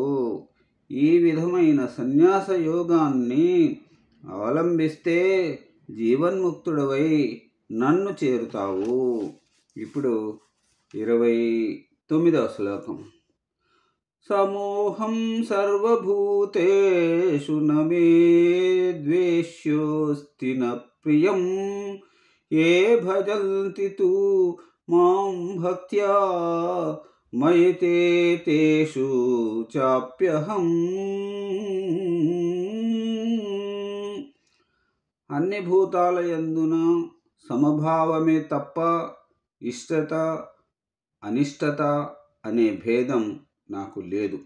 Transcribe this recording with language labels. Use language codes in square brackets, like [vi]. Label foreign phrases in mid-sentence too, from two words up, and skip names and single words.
[te] ఈ విధమైన సన్యాస యోగాన్ని అవలంబిస్తే జీవన్ముక్తుడవై నన్ను చేరుతావు। ఇప్పుడు 29వ శ్లోకం। [sa] సమోహం సర్వభూతేషు నమే ద్వేష్యోస్తి న ప్రియం ఏ భజంతి తు మాం భక్త్యా మయి తే తేషు చాప్యహం। [te] అన్ని భూతాల యందున సమభావమే తప్ప ఇష్టత అనిష్టత అనే భేదం నాకు లేదు।